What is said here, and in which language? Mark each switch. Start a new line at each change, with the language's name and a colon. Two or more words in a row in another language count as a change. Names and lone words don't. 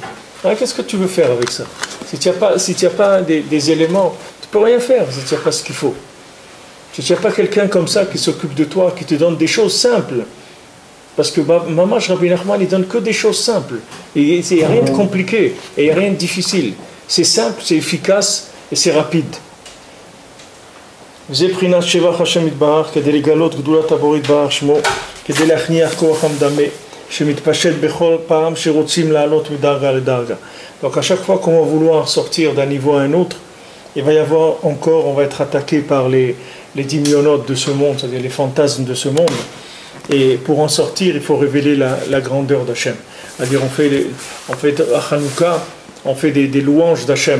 French: Ah, qu'est-ce que tu veux faire avec ça? Si tu n'as pas des éléments, tu ne peux rien faire si tu n'as pas ce qu'il faut. Si tu n'as pas quelqu'un comme ça qui s'occupe de toi, qui te donne des choses simples. Parce que Mamash Rabbi Nachman, il donne que des choses simples. Il n'y a rien de compliqué et il n'y a rien de difficile. C'est simple, c'est efficace et c'est rapide.
Hebrew: זה בחינת שבח השם יתברך כדי לגלות גדולת הבורא יתברך שמו, כדי להכניע כוח המדמה שמתפשט בכל פעם שרוצים לעלות מדרגה לדרגה.
French: Donc à chaque fois qu'on va vouloir sortir d'un niveau à un autre, il va y avoir encore, on va être attaqué par les dimyonotes de ce monde, c'est-à-dire les fantasmes de ce monde. Et pour en sortir, il faut révéler la grandeur d'Hachem. C'est-à-dire on fait à Hanouka, on fait des louanges d'Hachem.